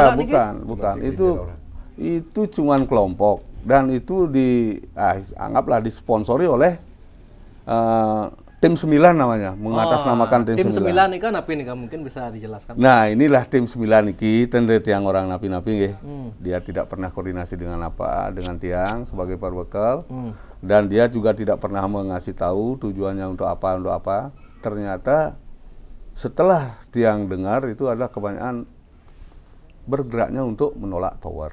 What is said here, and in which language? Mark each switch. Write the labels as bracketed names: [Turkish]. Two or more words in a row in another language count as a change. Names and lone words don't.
[Indonesian] menolak nih, Ki? bukan. Itu cuman kelompok dan itu anggaplah disponsori oleh tim 9 namanya, mengatasnamakan tim 9. Tim 9 ini kan apa nih, mungkin bisa dijelaskan. Nah, inilah tim 9 iki, tendet yang orang napi-napi nggih. Dia tidak pernah koordinasi dengan dengan tiang sebagai perbekal. Dan dia juga tidak pernah mengasih tahu tujuannya untuk apa. Ternyata setelah tiang dengar itu adalah kebanyakan bergeraknya untuk menolak tower.